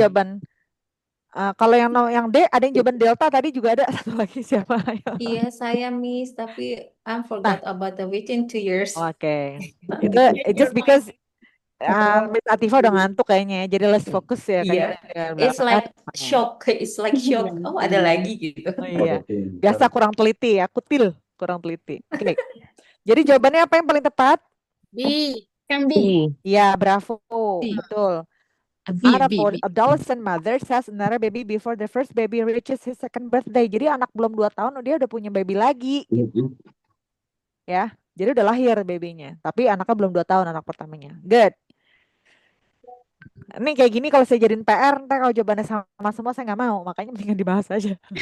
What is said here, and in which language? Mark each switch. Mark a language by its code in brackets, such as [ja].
[id] jawaban kalau yang D ada yang jawaban delta tadi juga ada satu lagi siapa? Ayo. Iya, saya Miss, tapi [en] I forgot about the within 2 years. [id] Oke. Itu [en] just because [id] Miss Atifa udah ngantuk kayaknya, jadi less fokus ya Iya. kayaknya. [en] It's like shock. It's like shock. [id] Oh, ada lagi gitu. Oh, iya. Biasa kurang teliti ya, kutil kurang teliti. Oke. Jadi jawabannya apa yang paling tepat? B. Yang B. Iya, bravo. B. Betul. B, [en] Out of B, 4 B. adolescent mothers has another baby before the first baby reaches his second birthday. [id] Jadi anak belum 2 tahun dia udah punya baby lagi. Ya. Jadi udah lahir babynya. Tapi anaknya belum 2 tahun anak pertamanya. Good. Ini kayak gini kalau saya jadiin PR, ntar kalau jawabannya sama semua saya nggak mau. Makanya mendingan dibahas aja.